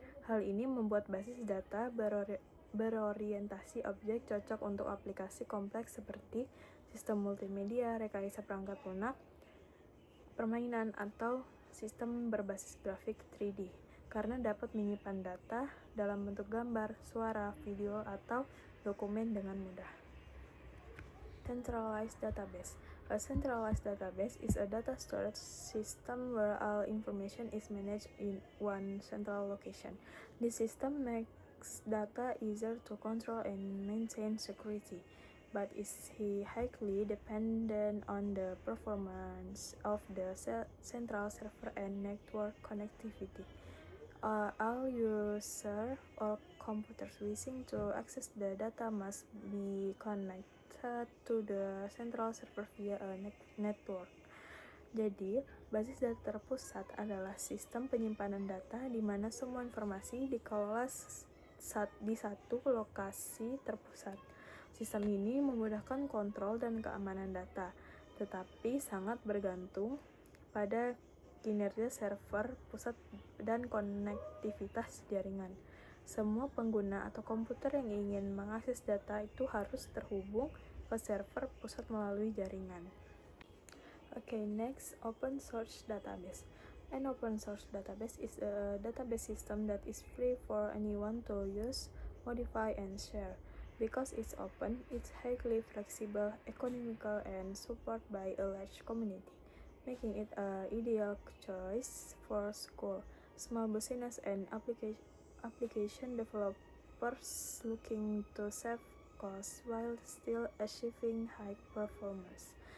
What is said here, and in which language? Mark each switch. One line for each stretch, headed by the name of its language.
Indonesian: Hal ini membuat basis data berorientasi objek cocok untuk aplikasi kompleks seperti sistem multimedia, rekayasa perangkat lunak, permainan, atau sistem berbasis grafik 3D, karena dapat menyimpan data dalam bentuk gambar, suara, video, atau dokumen dengan mudah.
English: Centralized database. A centralized database is a data storage system where all information is managed in one central location. This system makes data easier to control and maintain security, but is highly dependent on the performance of the central server and network connectivity. All users or computers wishing to access the data must be connected to the central server via a network.
Indonesian: Jadi, basis data terpusat adalah sistem penyimpanan data di mana semua informasi dikelola di satu lokasi terpusat. Sistem ini memudahkan kontrol dan keamanan data, tetapi sangat bergantung pada kinerja server pusat dan konektivitas jaringan. Semua pengguna atau komputer yang ingin mengakses data itu harus terhubung ke server pusat melalui jaringan.
English: Okay, next, open source database. An open source database is a database system that is free for anyone to use, modify, and share. Because it's open, it's highly flexible, economical, and supported by a large community, making it an ideal choice for school, small business, and application developers looking to save costs while still achieving high performance.